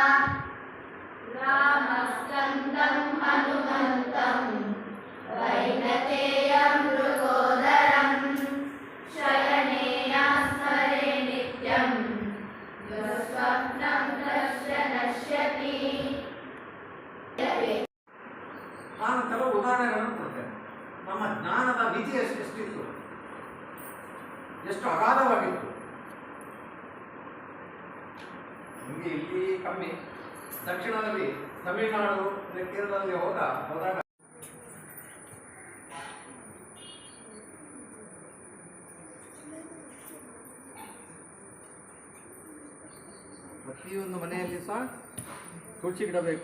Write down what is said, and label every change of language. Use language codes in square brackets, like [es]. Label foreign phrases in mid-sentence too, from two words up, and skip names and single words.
[sa] रामस्कन्दं हनुमन्तं वैनतेयं मृगोदरं शयने स्मरे नित्यं स्वप्नं दर्श्य नश्यति. [kn] ನಾನು ಕೆಲವು ಉದಾಹರಣೆಗಳನ್ನು ಕೊಡ್ತೇನೆ. ನಮ್ಮ ಜ್ಞಾನದ ಮಿತಿ ಎಷ್ಟಿತ್ತು, ಎಷ್ಟು ಅಗಾಧವಾಗಿತ್ತು. ನಿಮಗೆ ಇಲ್ಲಿ ಕಮ್ಮಿ, ದಕ್ಷಿಣದಲ್ಲಿ ತಮಿಳುನಾಡು ಕೇರಳದಲ್ಲಿ ಹೋದಾಗ ಪ್ರತಿಯೊಂದು ಮನೆಯಲ್ಲಿ ಸಹ ತುಳಸಿ ಗಿಡ ಬೇಕು.